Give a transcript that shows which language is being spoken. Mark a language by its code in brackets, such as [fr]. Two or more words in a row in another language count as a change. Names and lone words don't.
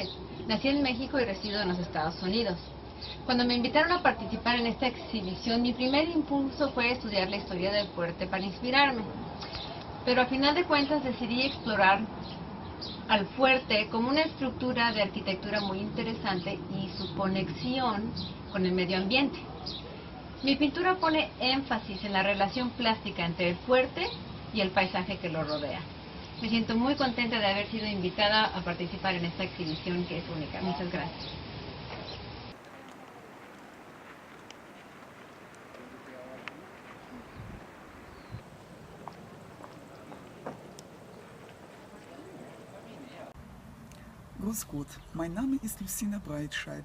[es] Nací en México y resido en los Estados Unidos. Cuando me invitaron a participar en esta exhibición, mi primer impulso fue estudiar la historia del fuerte para inspirarme. Pero a final de cuentas decidí explorar al fuerte como una estructura de arquitectura muy interesante y su conexión con el medio ambiente. Mi pintura pone énfasis en la relación plástica entre el fuerte y el paisaje que lo rodea. Me siento muy contenta de haber sido invitada a participar en esta exhibición que es única. Muchas gracias. [de] Grüß Gott, mein Name ist Lucina Breitscheidel.